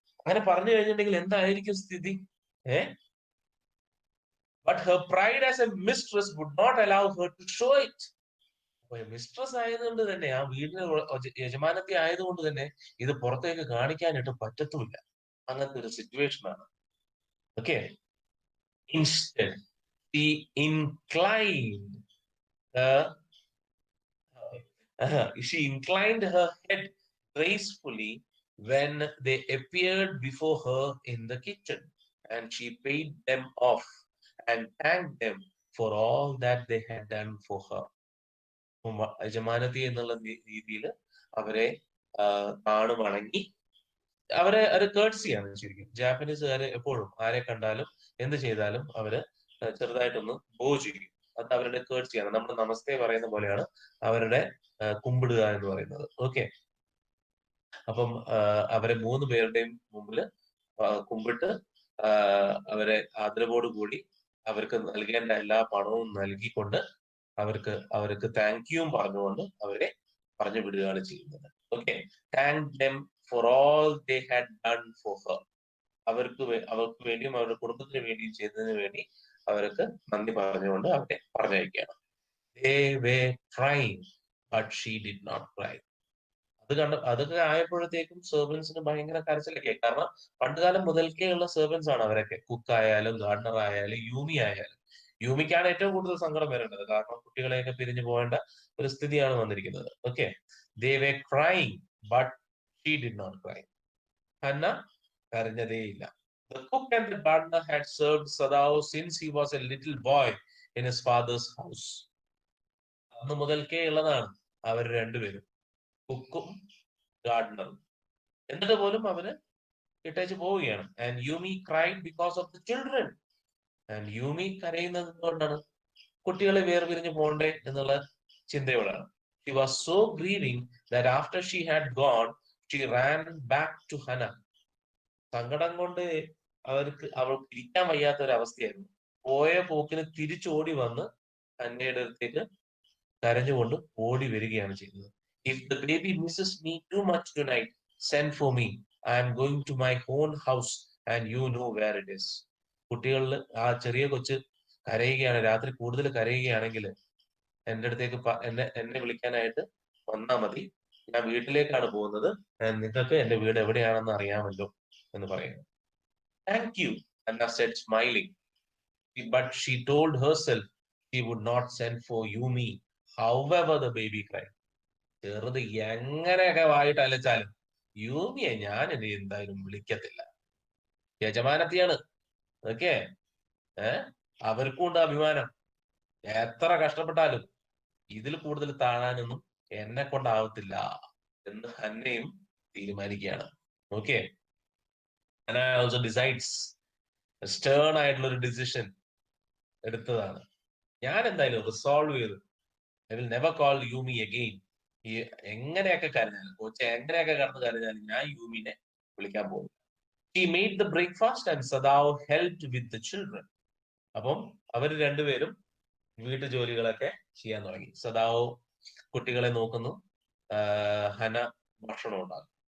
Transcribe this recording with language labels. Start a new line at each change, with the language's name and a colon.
Malayalam: അങ്ങനെ പറഞ്ഞു കഴിഞ്ഞിട്ടുണ്ടെങ്കിൽ എന്തായിരിക്കും സ്ഥിതി?
English: But her pride as a mistress would not allow her to show it.
Malayalam: Mistress ആയതുകൊണ്ട് തന്നെ, ആ വീടിന് യജമാനത്തി ആയതുകൊണ്ട് തന്നെ ഇത് പുറത്തേക്ക് കാണിക്കാനായിട്ട് പറ്റത്തുമില്ല. അങ്ങനത്തെ ഒരു സിറ്റുവേഷൻ ആണ്.
English: Okay, instead she inclined She inclined her head gracefully when they appeared before her in the kitchen, and she paid them off and thanked them for all that they had done for her.
Malayalam: യജമാനത്തി എന്നുള്ള രീതിയിൽ അവരെ താണു വണങ്ങി അവരെ ഒരു കേർട്സിയാണ് ശരിക്കും. ജാപ്പനീസുകാര് എപ്പോഴും ആരെ കണ്ടാലും എന്ത് ചെയ്താലും അവര് ചെറുതായിട്ടൊന്ന് ബോ ചെയ്യും. അത് അവരുടെ കേർട്സിയാണ്. നമ്മൾ നമസ്തേ പറയുന്ന പോലെയാണ് അവരുടെ കുമ്പിടുക എന്ന് പറയുന്നത്. ഓക്കെ. അപ്പം അവരെ 3 പേരുടെയും മുമ്പിൽ കുമ്പിട്ട് അവരെ ആദരവോട് കൂടി അവർക്ക് നൽകേണ്ട എല്ലാ പണവും നൽകിക്കൊണ്ട് അവർക്ക് താങ്ക് യുവും പറഞ്ഞുകൊണ്ട് അവരെ പറഞ്ഞു വിടുകയാണ് ചെയ്യുന്നത്. Okay.
English: Thank them for all they had done for her.
Malayalam: അവർക്ക് വേണ്ടിയും അവരുടെ കുടുംബത്തിന് വേണ്ടിയും ചെയ്തതിന് വേണ്ടി അവർക്ക് നന്ദി പറഞ്ഞുകൊണ്ട് അവരെ പറഞ്ഞയക്കുകയാണ്.
English: They were crying, but she did not cry.
Malayalam: അതൊക്കെ ആയപ്പോഴത്തേക്കും സെർവൻസിന് ഭയങ്കര കരച്ചിലൊക്കെ. കാരണം പണ്ടുകാലം മുതൽക്കേ ഉള്ള സെർവൻസ് ആണ് അവരൊക്കെ. കുക്ക് ആയാലും ഗാർഡനർ ആയാലും യൂമി ആയാലും. യൂമിക്കാണ് ഏറ്റവും കൂടുതൽ സങ്കടം വരേണ്ടത്. കാരണം കുട്ടികളെയൊക്കെ പിരിഞ്ഞു പോകേണ്ട ഒരു സ്ഥിതിയാണ് വന്നിരിക്കുന്നത്. Okay.
English: They were crying, but she did not cry.
Malayalam: Hannah കരഞ്ഞതേയില്ല.
English: The cook and the gardener had served Sadao since he was a little boy in his father's house.
Malayalam: അന്ന് മുതൽക്കേ ഉള്ളതാണ് അവർ രണ്ടുപേരും, കുക്കും ഗാർഡനറും. എന്നിട്ട് പോലും അവര് ഇട്ടേച്ച് പോവുകയാണ്.
English: And Yumi cried because of the children.
Malayalam: And യൂമി കരയുന്നത് എന്തുകൊണ്ടാണ്? കുട്ടികളെ വേർപിരിഞ്ഞു പോകണ്ടേ എന്നുള്ള ചിന്തയോടാണ്.
English: She was so grieving that after she had gone, she ran back to Hannah.
Malayalam: സങ്കടം കൊണ്ട് അവൾക്ക് ഇരിക്കാൻ വയ്യാത്ത ഒരു അവസ്ഥയായിരുന്നു. പോയ പോക്കിന് തിരിച്ചോടി വന്ന് ഹന്നയുടെ അടുത്തേക്ക് കരഞ്ഞുകൊണ്ട് ഓടി വരികയാണ് ചെയ്തത്.
English: If the baby misses me too much tonight, send for me. I am going to my own house and you know where it is.
Malayalam: കുട്ടികളിൽ ആ ചെറിയ കൊച്ച് കരയുകയാണ്, രാത്രി കൂടുതൽ കരയുകയാണെങ്കിൽ എന്റെ അടുത്തേക്ക് എന്നെ വിളിക്കാനായിട്ട് വന്നാ മതി. ഞാൻ വീട്ടിലേക്കാണ് പോകുന്നത്. നിങ്ങൾക്ക് എന്റെ വീട് എവിടെയാണെന്ന് അറിയാമല്ലോ എന്ന് പറയുന്നു.
English: Thank you, Anna said, smiling. But she told herself she would not send for Yumi, however the baby cried.
Malayalam: ചെറുത് എങ്ങനെയൊക്കെ വായിട്ട് അലച്ചാലും യൂമിയെ ഞാൻ ഇനി എന്തായാലും വിളിക്കത്തില്ല. യജമാനത്തിയാണ്. ഓക്കെ. അവർക്കും ഉണ്ട് അഭിമാനം. എത്ര കഷ്ടപ്പെട്ടാലും ഇതിൽ കൂടുതൽ താഴാനൊന്നും എന്നെ കൊണ്ടാവത്തില്ല എന്ന് ഹന്നയും തീരുമാനിക്കുകയാണ്. Okay. Hannah
English: also decides,
Malayalam: Stern ആയിട്ടുള്ള ഒരു ഡിസിഷൻ എടുത്തതാണ്. ഞാൻ എന്തായാലും റിസോൾവ് ചെയ്തു.
English: I will never call you me again.
Malayalam: എങ്ങനെയൊക്കെ കരഞ്ഞാലും കോച്ച് എങ്ങനെയൊക്കെ കടന്ന് കരഞ്ഞാലും ഞാൻ യൂമിനെ വിളിക്കാൻ പോകും.
English: She made the breakfast and Sadao helped with the children.
Malayalam: അപ്പം അവർ രണ്ടുപേരും വീട്ടു ജോലികളൊക്കെ ചെയ്യാൻ തുടങ്ങി. സദാവോ കുട്ടികളെ നോക്കുന്നു, ഹന ഭക്ഷണം ഉണ്ടാകും.